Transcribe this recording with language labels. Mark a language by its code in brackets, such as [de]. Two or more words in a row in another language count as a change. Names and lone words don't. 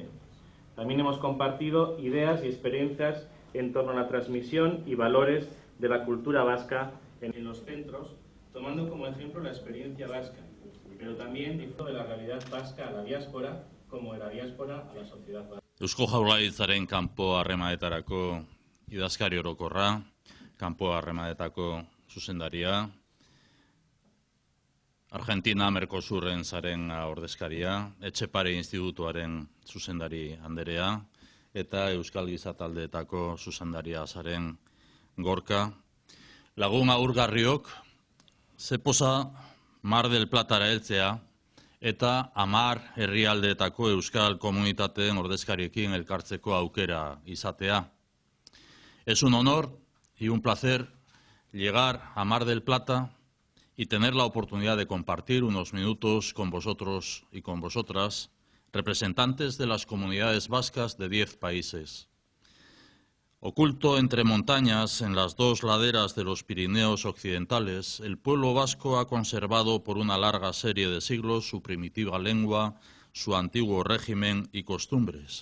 [es] También hemos compartido ideas y experiencias en torno a la transmisión y valores de la cultura vasca en los centros, tomando como ejemplo la experiencia vasca, pero también de la realidad vasca a la diáspora, como de la diáspora a la sociedad vasca. [eu] Eusko Jaurlaritzaren kanpo harremanetarako idazkari orokorra, kanpo harremanetako zuzendaria, Argentina Mercosurren zaren ordezkaria, Etxepare Institutuaren zuzendari anderea, eta Euskal Gizataldeetako zuzendaria zaren Gorka. Lagun aurgarriok, zepoza Mar del Platara heltzea, eta 10 herrialdeetako euskal komunitateen ordezkariekin elkartzeko aukera izatea. [es] Es un honor y un placer llegar a Mar del Plata y tener la oportunidad de compartir unos minutos con vosotros y con vosotras, representantes de las comunidades vascas de 10 países. Oculto entre montañas, en las 2 laderas de los Pirineos occidentales, el pueblo vasco ha conservado por una larga serie de siglos su primitiva lengua, su antiguo régimen y costumbres.